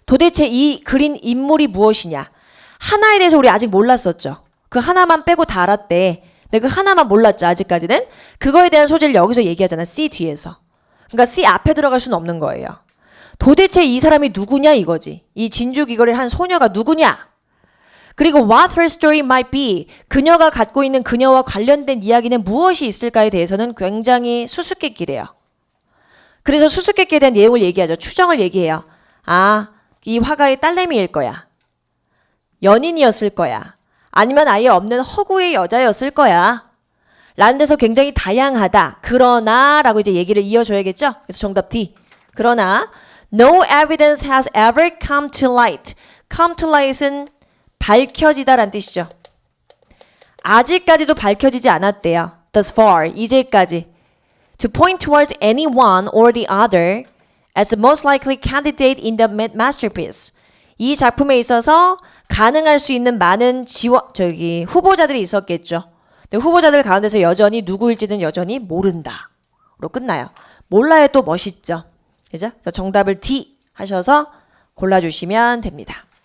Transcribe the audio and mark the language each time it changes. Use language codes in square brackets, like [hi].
[ko] 도대체 이 그린 인물이 무엇이냐. 하나에 대해서 우리 아직 몰랐었죠. 그 하나만 빼고 다 알았대. 근데 그 하나만 몰랐죠. 아직까지는. 그거에 대한 소재를 여기서 얘기하잖아. C 뒤에서. 그러니까 C 앞에 들어갈 수는 없는 거예요. 도대체 이 사람이 누구냐 이거지. 이 진주 귀걸이를 한 소녀가 누구냐. 그리고 [en] what her story might be. [ko] 그녀가 갖고 있는 그녀와 관련된 이야기는 무엇이 있을까에 대해서는 굉장히 수수께끼래요. 그래서 수수께끼에 대한 내용을 얘기하죠. 추정을 얘기해요. 아, 이 화가의 딸내미일 거야. 연인이었을 거야. 아니면 아예 없는 허구의 여자였을 거야. 라는 데서 굉장히 다양하다. 그러나 라고 이제 얘기를 이어줘야겠죠. 그래서 정답 D. 그러나 [en] no evidence has ever come to light. come to light [ko] 은 밝혀지다란 뜻이죠. 아직까지도 밝혀지지 않았대요. [en] thus far, [ko] 이제까지. [en] To point towards any one or the other as the most likely candidate in the masterpiece. [ko] 이 작품에 있어서 가능할 수 있는 많은 후보자들이 있었겠죠. 근데 후보자들 가운데서 여전히 누구일지는 여전히 모른다로 끝나요. 몰라야 또 멋있죠. 그죠? 정답을 D 하셔서 골라주시면 됩니다.